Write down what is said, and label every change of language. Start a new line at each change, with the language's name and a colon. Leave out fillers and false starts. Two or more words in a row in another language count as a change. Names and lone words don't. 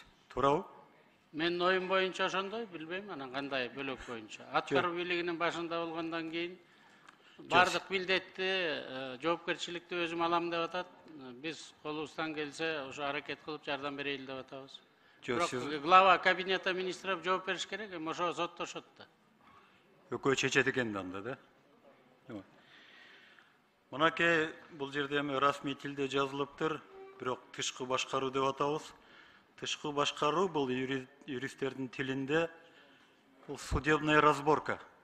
Kyrgyz: Туурабы? Мен оюм боюнча ошондой, билбейм, анан кандай бөлөк боюнча. Аткаруу бийлигинин башында болгондон кийин бардык милдетти, жоопкерчиликти өзүм алам деп атат. Биз колубуздан келсе, ошо аракет кылып жардам берейли деп атабыз. Бирок
Russian: глава кабинета министров
Kyrgyz: жооп бериш керек, эми ошо соттошот да. Өкөө чечет экен анда да. Мынакей бул жерде эми расмий тилде жазылыптыр, бирок тышкы башкаруу деп атабыз. Тышкы башкаруу бул юристтердин тилинде бул
Russian: судебная разборка.